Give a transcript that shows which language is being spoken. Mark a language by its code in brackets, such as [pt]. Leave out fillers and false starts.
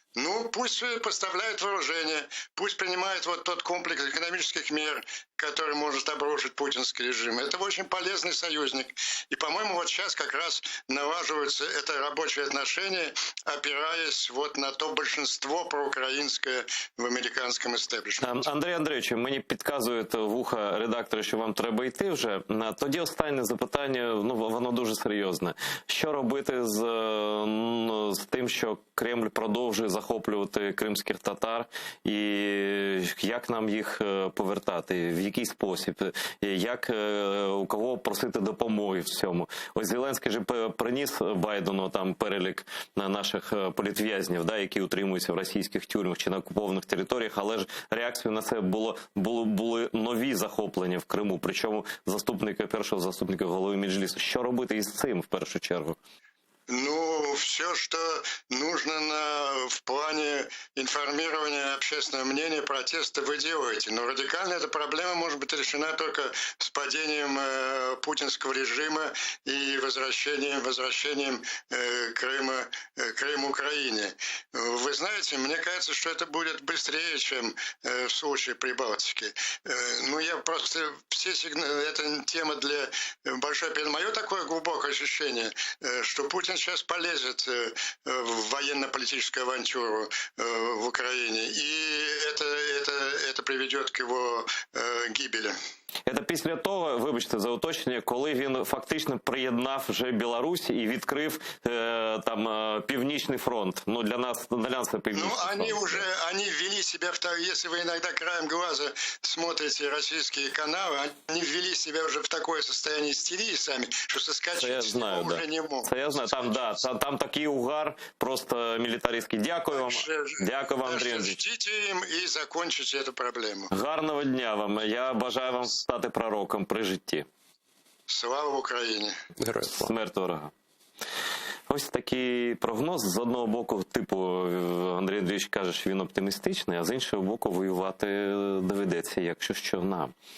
[ru] Ну, пусть поставляет вооружение, пусть принимает вот тот комплекс экономических мер, который может обрушить путинский режим. Это очень полезный союзник. И, по-моему, вот сейчас как раз налаживаются это рабочие отношения, опираясь вот на то большинство [uk] проукраїнське в американському істеблішменті. Андрій Андрійович, мені підказують вуха редактори, що вам треба йти вже. Тоді останнє запитання, ну, воно дуже серйозне. Що робити з тим, що Кремль продовжує захоплювати кримських татар, і як нам їх повертати, в який спосіб, як, у кого просити допомоги в цьому? Ось Зеленський же приніс Байдену там перелік наших політв'язнів, да, які утримуються в російських тюрмах чи на окупованих територіях, але ж реакцією на це були нові захоплення в Криму, причому першого заступника голови Меджлісу. Що робити із цим в першу чергу? [ru] Ну, все, что нужно в плане информирования общественного мнения, протеста вы делаете. Но радикально эта проблема может быть решена только с падением путинского режима и возвращением Крыма Украине. Вы знаете, мне кажется, что это будет быстрее, чем в случае Прибалтики. Ну, я просто все сигналы, это тема для большой... Мое такое глубокое ощущение, что Путин сейчас полезет в военно-политическую авантюру в Украине, и это приведет к его гибели. [uk] Це після того, вибачте за уточнення, коли він фактично приєднав вже Білорусь і відкрив там Північний фронт. Ну, для нас це Північний фронт. [ru] Ну, они ввели себя если вы иногда краем глаза смотрите российские каналы, они ввели себя уже в такое состояние истерии сами, что соскочить с него уже не могут. [uk] Це я знаю, там такий угар просто мілітаристський. Дякую вам. Дякую вам, Андрій Андрійович. [ru] Ждите им и закончите эту проблему. [uk] Гарного дня вам. Я бажаю вам стати пророком при житті. Слава Україні! Героям слава. Смерть ворога. Ось такий прогноз. З одного боку, Андрій Андрійович каже, що він оптимістичний, а з іншого боку, воювати доведеться, якщо що, нам.